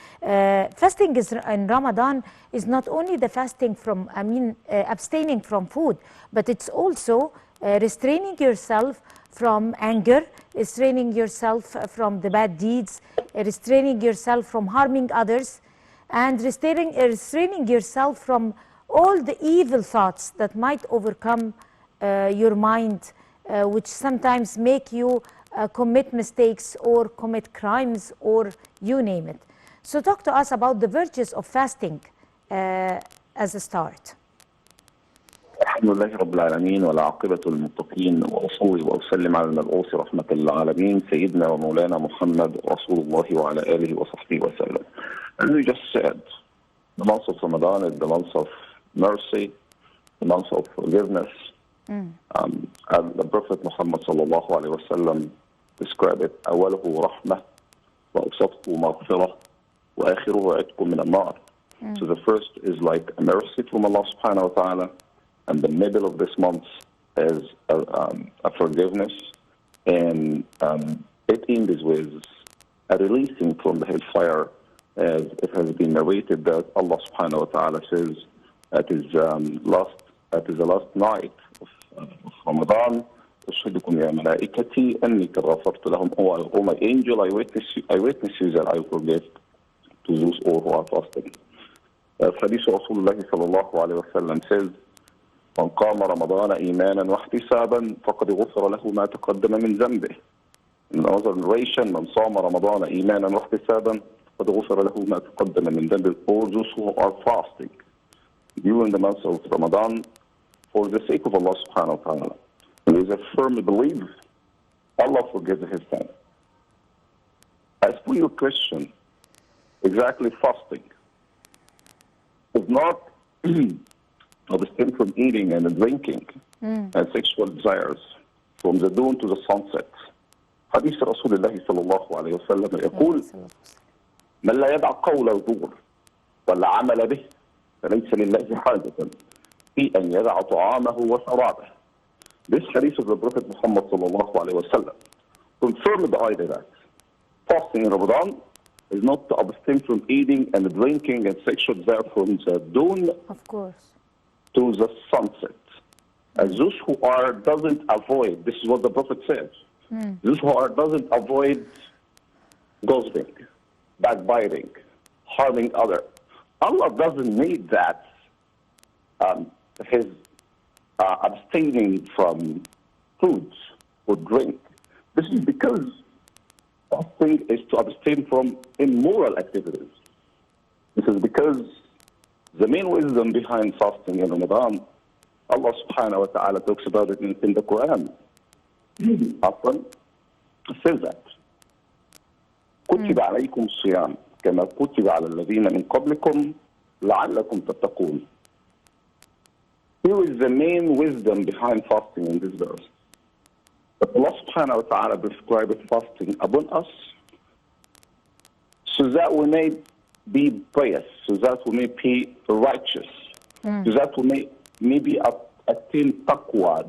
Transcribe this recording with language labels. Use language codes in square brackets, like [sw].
[en] Fasting in Ramadan is not only the fasting from, abstaining from food, but it's also restraining yourself from anger, restraining yourself from the bad deeds, restraining yourself from harming others, and restraining yourself from all the evil thoughts that might overcome your mind, which sometimes make you commit mistakes or commit crimes or you name it. So talk to us about the virtues of fasting as a start. [ar] الحمد لله رب العالمين والعاقبة للمتقين وأصلي وأسلم على المبعوث رحمة للعالمين سيدنا ومولانا محمد رسول الله وعلى آله وصحبه وسلم. [en] As we just said, the month of Ramadan is the month of mercy, the month of forgiveness. And the Prophet Muhammad [ar] sallallahu alaihi wasallam [en] described it: [ar] أوله رحمة وأوسطه مغفرة وآخره عتق من النار. [en] So the first is like a mercy from Allah subhanahu wa ta'ala, and the middle of this month is a forgiveness, and it ends with a releasing from the hellfire, as it has been narrated that Allah subhanahu wa ta'ala says at his the last night of Ramadan, [ar] أشهدكم يا ملائكتي أني غفرت لهم. [en] Oh my angel, I witness you that I forgive to those all who are fasting. [ar] حديث رسول الله صلى الله عليه وسلم [en] says: [ar] من قام رمضان إيمانا واحتسابا فقد غفر له ما تقدم من ذنبه. [en] In another narration: [ar] من صام رمضان إيمانا واحتسابا فقد غفر له ما تقدم من ذنبه. [en] All those who are fasting during the month of Ramadan for the sake of Allah subhanahu wa ta'ala, and with a firm belief, Allah forgives his sin. As for your question, exactly, fasting is not abstain from eating and drinking and sexual desires from the dawn to the sunset. [ar] حديث رسول الله صلى الله عليه وسلم يقول: من لا يدع قول الزور ولا عمل به فليس لله حاجة في أن يدع طعامه وشرابه. [en] This hadith of the Prophet Muhammad sallallahu alaihi wasallam confirmed the idea that fasting in Ramadan is not to abstain from eating and drinking and sexual desire from the dawn, of course, to the sunset. As those who are doesn't avoid, this is what the Prophet says, those who are doesn't avoid gossiping, backbiting, harming others. Allah doesn't need that his abstaining from foods or drink. This is because fasting is to abstain from immoral activities. This is because the main wisdom behind fasting in Ramadan, Allah subhanahu wa ta'ala talks about it in the Quran. Often says that [ar] كتب عليكم الصيام كما كتب على الذين من قبلكم لعلكم تتقون. [en] Here is the main wisdom behind fasting in this verse. But Allah subhanahu wa ta'ala prescribed fasting upon us so that we may be pious, so that we may be righteous, so that we may maybe attain taqwa.